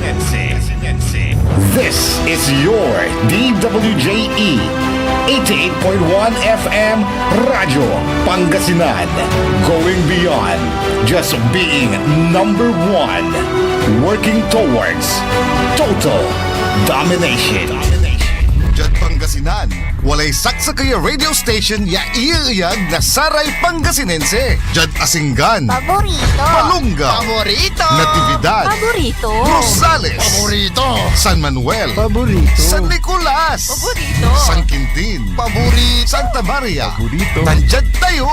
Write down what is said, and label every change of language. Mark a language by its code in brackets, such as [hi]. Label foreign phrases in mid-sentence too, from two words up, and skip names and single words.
[en] This is your DWJE 88.1 FM Radio Pangasinan, going beyond just being number one, working towards total domination. [pag] Diyan Pangasinan, walay saksa kaya radio station ya iyaiyag na Saray Pangasinense. Diyan Asinggan, Paborito. Palunga, Paborito. Natividad, Paborito. Rosales, Paborito, San Manuel, Paborito. San Nicolas, Paborito. San Quintin, Paborito, Santa Maria, Paborito. Tanjad Tayog,